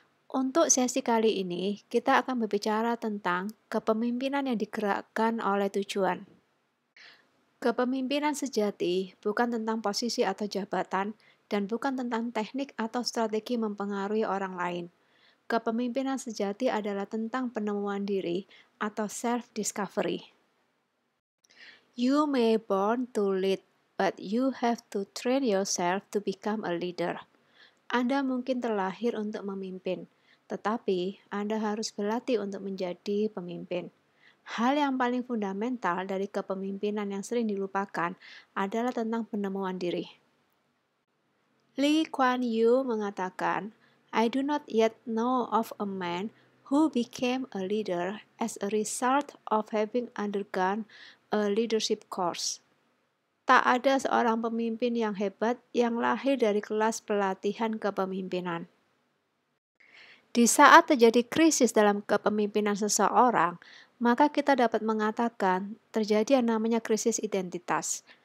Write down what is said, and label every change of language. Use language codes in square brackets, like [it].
[id] Untuk sesi kali ini, kita akan berbicara tentang kepemimpinan yang digerakkan oleh tujuan. Kepemimpinan sejati bukan tentang posisi atau jabatan, dan bukan tentang teknik atau strategi mempengaruhi orang lain. Kepemimpinan sejati adalah tentang penemuan diri atau self-discovery. [en] You may born to lead, but you have to train yourself to become a leader. [id] Anda mungkin terlahir untuk memimpin, tetapi Anda harus berlatih untuk menjadi pemimpin. Hal yang paling fundamental dari kepemimpinan yang sering dilupakan adalah tentang penemuan diri. [en] Lee Kuan Yew mengatakan, I do not yet know of a man who became a leader as a result of having undergone a leadership course. [id] Tak ada seorang pemimpin yang hebat yang lahir dari kelas pelatihan kepemimpinan. Di saat terjadi krisis dalam kepemimpinan seseorang, maka kita dapat mengatakan terjadi yang namanya krisis identitas.